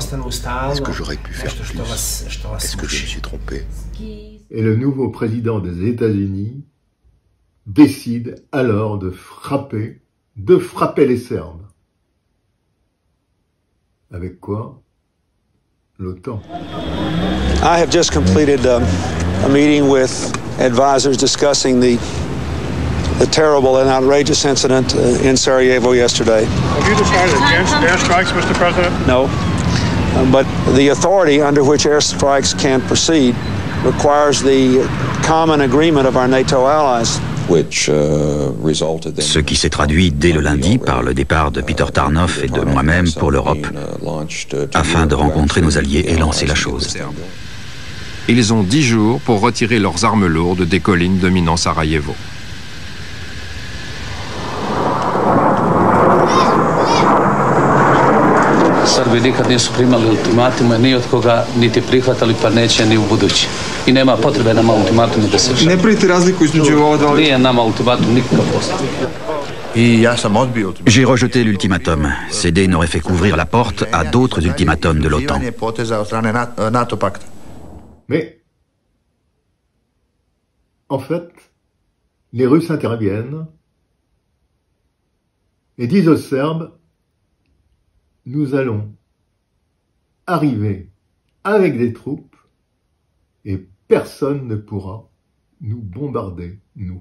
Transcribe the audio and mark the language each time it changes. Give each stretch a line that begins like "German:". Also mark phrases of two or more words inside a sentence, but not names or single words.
French: Est-ce que j'aurais pu faire plus? Est-ce que je me suis trompé? Et le nouveau président des États-Unis décide alors de frapper les Serbes. Avec quoi? L'OTAN.
English: I have just completed a meeting with advisors discussing the terrible and outrageous incident in Sarajevo yesterday. Have you decided against airstrikes, Mr. President? No, but the authority under which airstrikes can proceed requires the common agreement of our NATO allies.
French: Ce qui s'est traduit dès le lundi par le départ de Peter Tarnoff et de moi-même pour l'Europe, afin de rencontrer nos alliés et lancer la chose. Ils ont 10 jours pour retirer leurs armes lourdes des collines dominant Sarajevo.
Serbian: Srbi nikad nisu primali ultimatume ni od koga, niti prihvatali, pa neće ni u budući. I nema potrebe nama ultimatume da se šalje. Ne pravite razliku između ova dva? Nije nama ultimatum nikakav posao.
French: J'ai rejeté l'ultimatum. Céder n'aurait fait qu'ouvrir la porte à d'autres ultimatums de l'OTAN. Mais, en fait, les Russes interviennent et disent aux Serbes, nous allons arriver avec des troupes et personne ne pourra nous bombarder, nous.